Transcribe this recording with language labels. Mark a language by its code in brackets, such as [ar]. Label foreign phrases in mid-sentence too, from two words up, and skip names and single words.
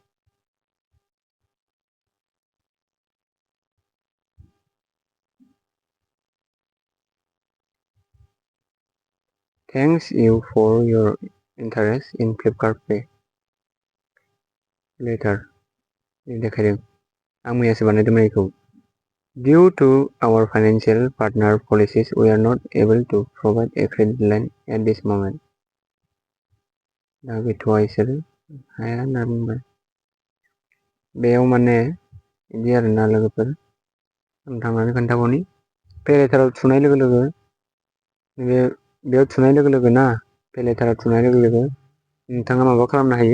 [en] thanks you for your interest in फ्लिपकार्ट पे लेटार देखायदों। [brx] आं मैयासो बानायदोंमोन बेखौ। [en] Due to our financial partner policies, we are not able to provide a credit line at this moment. [brx] दा गैथ'वा इसोरो हाया होनना बुंबाय। बेयाव माने बिदि आरोना लोगोफोर, आं थांनानै खोन्थाबावनि। पे लेटाराव थुनाय लोगो लोगो बेयाव थुनाय लोगो लोगो ना, पे लेटाराव थुनाय लोगो लोगो नोंथाङा माबा खालामनो हायो।